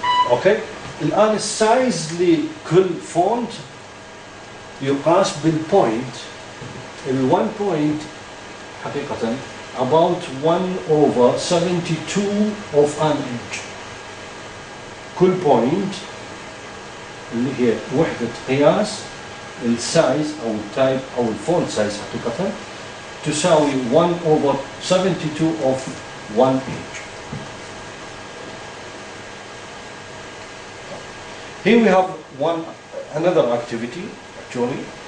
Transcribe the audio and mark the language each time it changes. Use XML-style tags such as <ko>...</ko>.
<ar>اوكي، الآن السايز لكل فونت يقاس بالبوينت.</ar> <en>ال1 point</en> <ar>حقيقة</ar> <en>about 1/72 of an inch.</en> <ar>كل بوينت اللي هي وحدة قياس السايز أو التايب أو الفونت سايز حقيقة تساوي 1/72</ar> <en>of 1 inch. Here we have another activity actually.</en>